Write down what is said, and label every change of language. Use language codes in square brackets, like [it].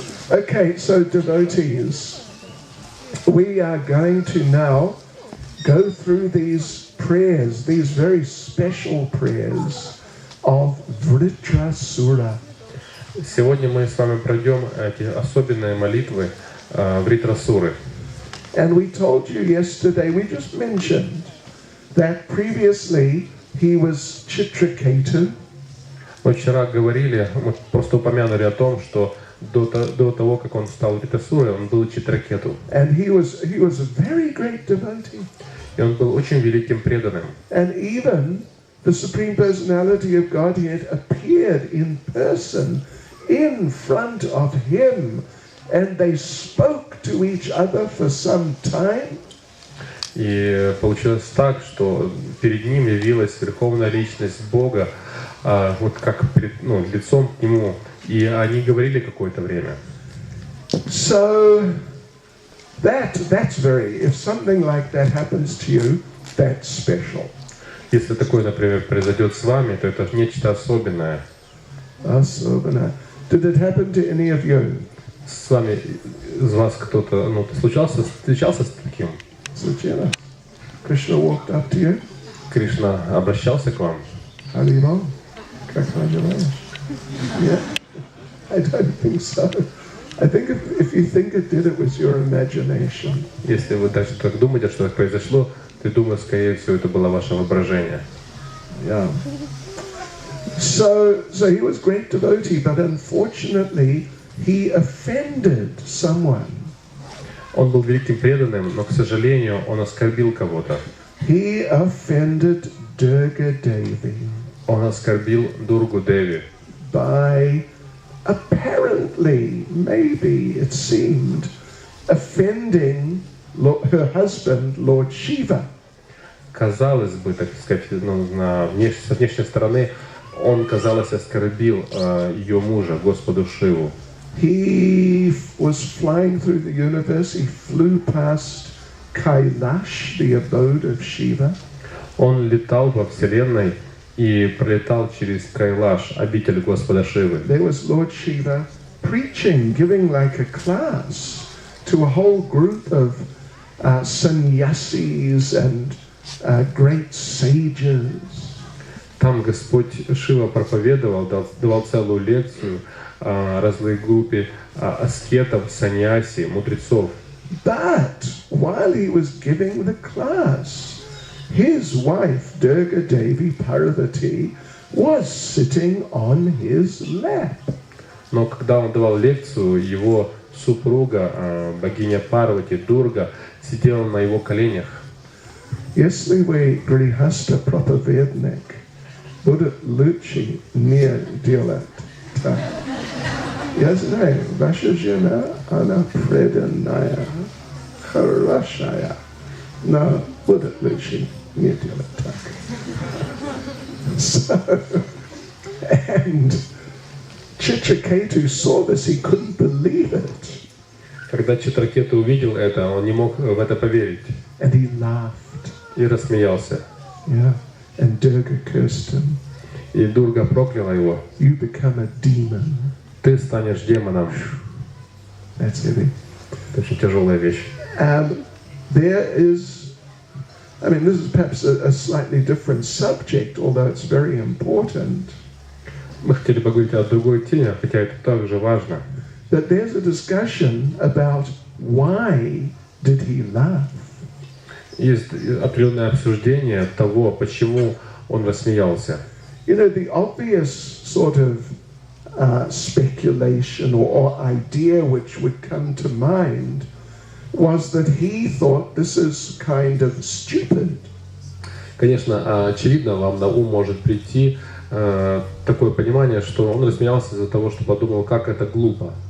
[en] Okay, so devotees, we are going to now go through these prayers, these very special prayers of Vritrasura. [ru] Сегодня мы с вами пройдем эти особенные молитвы Вритрасуры. [en] And we told you yesterday, we just mentioned that previously he was Chitraketu. [ru] Мы вчера говорили, мы просто упомянули о том, что до того, как он стал Вритрасурой, он был Читракету. [en] And he was a very great devotee. [ru] И он был очень великим преданным. [en] And even the Supreme Personality of Godhead appeared in person in front of him, and they spoke to each other for some time. [ru] И получилось так, что перед ним явилась Верховная Личность Бога, вот как лицом к нему, и они говорили какое-то время. [en] So that's very, if something like that happens to you, that's special. [ru] Если такое, например, произойдет с вами, то это нечто особенное. Особенно. [en] Did it happen to any of you? [ru] С вами, из вас кто-то, встречался с таким? Случилось. [en] Krishna walked up to you. [ru] Кришна обращался к вам? Harimo. Как называешь? Yeah. [en] I don't think so. I think if you think it did, it was your imagination. [ru] Если вы даже так думаете, что это произошло, то думаю, скорее всего, это было ваше воображение. [en] Yeah. So he was great devotee, but unfortunately he offended someone. [ru] Он был великим преданным, но, к сожалению, он оскорбил кого-то. [en] He offended Durga Devi. [ru] Он оскорбил Дургу Деви. [en] By apparently, maybe it seemed, offending her husband, Lord Shiva. [ru] Казалось бы, так сказать, с внешней стороны, он, казалось, оскорбил ее мужа, Господу Шиву. [en] He was flying through the universe. He flew past Kailash, the abode of Shiva. [ru] Он летал во Вселенной и пролетал через Кайлаш, обитель Господа Шивы. [en] There was Lord Shiva preaching, giving like a class to a whole group of sannyasis and great sages. [ru] Там Господь Шива проповедовал, давал целую лекцию разной группе аскетов, саньяси, мудрецов. [en] But while he was giving the class, his wife Durga Devi Parvati was sitting on his lap. [ru] Но когда он давал лекцию, его супруга, богиня Парвати, Дурга, сидела на его коленях. Если вы грехаста проповедник, будет лучше не делать так. Я знаю, ваша жена, она преданная, хорошая, но будет лучше не делать так. [en] So, and Chitraketu saw this, he couldn't believe it. [ru] Когда Читракету увидел это, он не мог в это поверить. [en] And he laughed. [ru] И рассмеялся. [en] Yeah. And Durga cursed him. [ru] и Дурга прокляла его, [en] you become a demon. [ru] ты станешь демоном. [en] That's heavy. [ru] Это очень тяжелая вещь. [en] There is, I mean, this is perhaps a slightly different subject, although it's very important. [ru] Мы хотели поговорить о другой теме, хотя это также важно. [en] That there's a discussion about why did he laugh? [ru] Есть определенное обсуждение того, почему он рассмеялся. [en] You know, the obvious sort of speculation or idea which would come to mind was that he thought this is kind of stupid. [ru] Конечно, очевидно, вам на ум может прийти такое понимание, что он рассмеялся из-за того, что подумал, как это глупо.